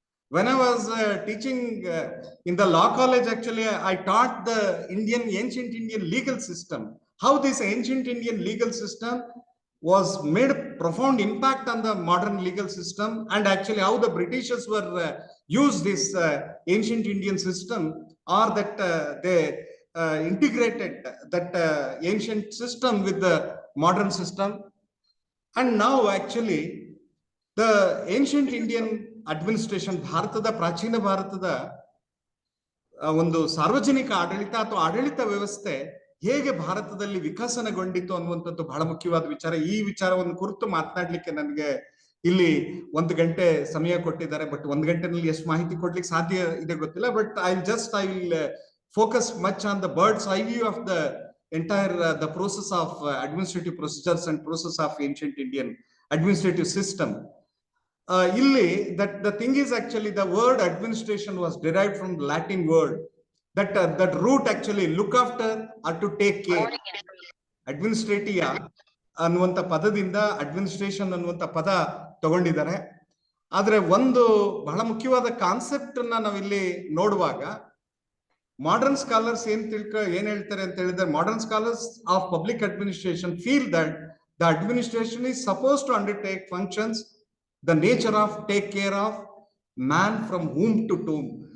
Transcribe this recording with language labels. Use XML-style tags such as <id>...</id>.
<en>When I was teaching in the law college, actually, I taught the ancient Indian legal system, how this ancient Indian legal system was made profound impact on the modern legal system, and actually how the Britishers were used this ancient Indian system, or that they integrated that ancient system with the modern system. And now actually the ancient Indian administration,</en> <kn>ಭಾರತದ ಪ್ರಾಚೀನ ಭಾರತದ ಒಂದು ಸಾರ್ವಜನಿಕ ಆಡಳಿತ ಅಥವಾ ಆಡಳಿತ ವ್ಯವಸ್ಥೆ ಹೇಗೆ ಭಾರತದಲ್ಲಿ ವಿಕಸನಗೊಂಡಿತ್ತು ಅನ್ನುವಂಥದ್ದು ಬಹಳ ಮುಖ್ಯವಾದ ವಿಚಾರ. ಈ ವಿಚಾರವನ್ನು ಕುರಿತು ಮಾತನಾಡ್ಲಿಕ್ಕೆ ನನಗೆ ಇಲ್ಲಿ 1 ಗಂಟೆ ಸಮಯ ಕೊಟ್ಟಿದ್ದಾರೆ.</kn> <en>but</en> <kn>1 ಗಂಟೆನಲ್ಲಿ ಎಷ್ಟು ಮಾಹಿತಿ ಕೊಡ್ಲಿಕ್ಕೆ ಸಾಧ್ಯ ಇದೆ ಗೊತ್ತಿಲ್ಲ.</kn> <en>But I will focus much on the bird's eye view of the entire the process of administrative procedures and process of ancient Indian administrative system.</en> <kn>Illi</kn> <en>that the thing is actually the word administration was derived from the Latin word that root actually look after or to take care.</en> <kn>Administratia ಅನ್ನುವಂತ ಪದದಿಂದ administration ಅನ್ನುವಂತ ಪದ ತಗೊಂಡಿದ್ದಾರೆ. ಆದ್ರೆ ಒಂದು ಬಹಳ ಮುಖ್ಯವಾದ concept ಅನ್ನ ನಾವಿಲ್ಲಿ ನೋಡುವಾಗ ಮಾಡರ್ನ್ ಸ್ಕಾಲರ್ಸ್ ಏನ್ ಹೇಳ್ತಾರೆ ಅಂತ ಹೇಳಿದ್ರೆ,</kn> <en>Modern scholars of public administration feel that the administration is suppose to undertake functions the nature of take care of man from womb to tomb.</en>